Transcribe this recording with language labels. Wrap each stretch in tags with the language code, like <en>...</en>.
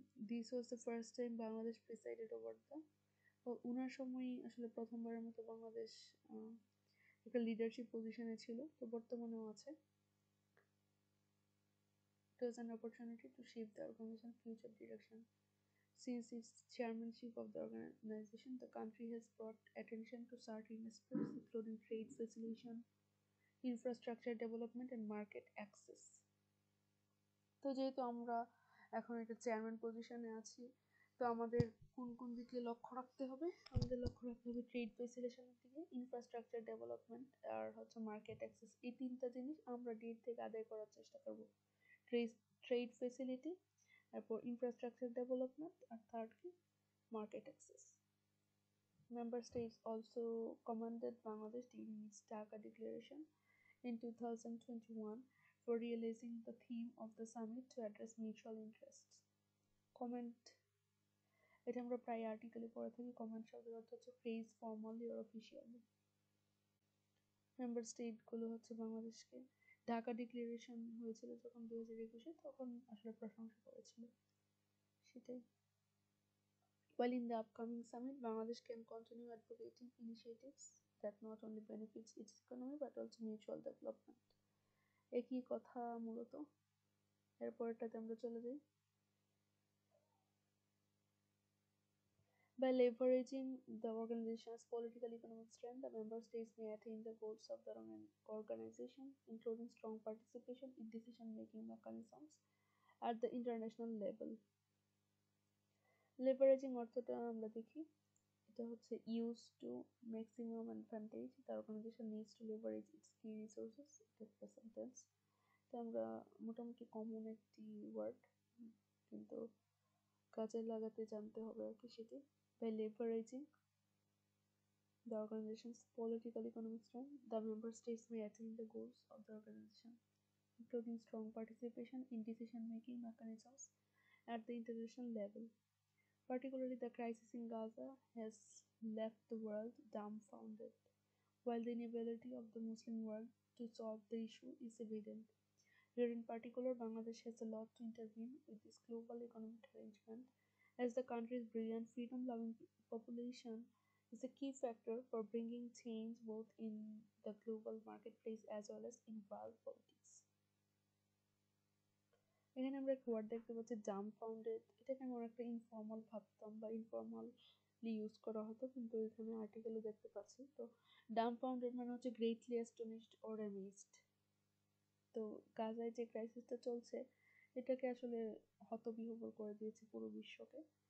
<en>this was the first time Bangladesh presided over the,</en> <bn>ওনার সময়ই আসলে প্রথমবারের মতো বাংলাদেশ একটা লিডারশিপ পজিশনে ছিল। তো বর্তমানেও আছে।</bn> <en>It was an opportunity to shape the organization's future direction. Since its chairmanship of the organization, the country has brought attention to certain aspects, including trade facilitation, infrastructure development, and market access.</en> <bn>তো যেহেতু আমরা এখন একটা chairman পজিশনে আছি, তো আমাদের কোন কোন দিকে লক্ষ্য রাখতে হবে? আমাদের লক্ষ্য রাখতে হবে ট্রেড ফেসিলিটেশনের দিকে, ইনফ্রাস্ট্রাকচার ডেভেলপমেন্ট আর হচ্ছে মার্কেট অ্যাক্সেস। এই তিনটা জিনিস আমরা ডিএড থেকে আদায় করার চেষ্টা করব। ট্রেড ফেসিলিটি, তারপর ইনফ্রাস্ট্রাকচার ডেভেলপমেন্ট, আর থার্ড কি market access.</bn> <en>Member states also commended Bangladesh during its Dhaka Declaration in 2021 for realizing the theme of the summit to address mutual interests.</en> <bn>Comment, এটা আমরা প্রায় আর্টিকেলে পড়ে থাকি। কমেন্ট শব্দের অর্থ হচ্ছে phrase formally or officially. Member স্টেটগুলো হচ্ছে বাংলাদেশকে ঢাকা ডিক্লারেশন হয়েছিল যখন 2021-এ, তখন আসলে প্রশংসা করেছিল, সেটাই।</bn> <en>While in the upcoming summit, Bangladesh can continue advocating initiatives that not only benefits its economy but also mutual development.</en> <bn>একই কথা মূলত। এরপরটাতে আমরা চলে যাই।</bn> <en>By leveraging the organization's political economic strength, the member states may attain the goals of the organization, including strong participation in decision-making mechanisms at the international level.</en> <bn>Leveraging অর্থটা আমরা দেখি, এটা হচ্ছে</bn> <en>use to maximum advantage. The organization needs to leverage its key resources.</en> <bn>এটা একটা sentence. তো আমরা মোটামুটি কমন একটি ওয়ার্ড, কিন্তু কাজে লাগাতে জানতে হবে আর কি সেটি।</bn> <en>By leveraging the organization's political economic strength, the member states may attain the goals of the organization, including strong participation in decision-making mechanisms at the international level. Particularly, the crisis in Gaza has left the world dumbfounded, while the inability of the Muslim world to solve the issue is evident. Here in particular, Bangladesh has a lot to intervene with this global economic arrangement, as the country's brilliant freedom-loving population is a key factor for bringing change both in the global marketplace as well as in world politics.</en> <bn>এখানে আমরা একটা word দেখতে পাচ্ছি ডাম্বফাউন্ডেড। এটাকে আমরা একটা informal ভাবতাম বা ইনফর্মালি ইউজ করা হতো, কিন্তু এখানে আর্টিকেলও দেখতে পাচ্ছি। তো ডাম্বফাউন্ডেড মানে হচ্ছে গ্রেটলি অ্যাস্টনিশড অর অ্যামেজড। তো গাজায় যে ক্রাইসিসটা চলছে এটাকে আসলে হতবিহ্বল করে দিয়েছে পুরো বিশ্বকে।</bn>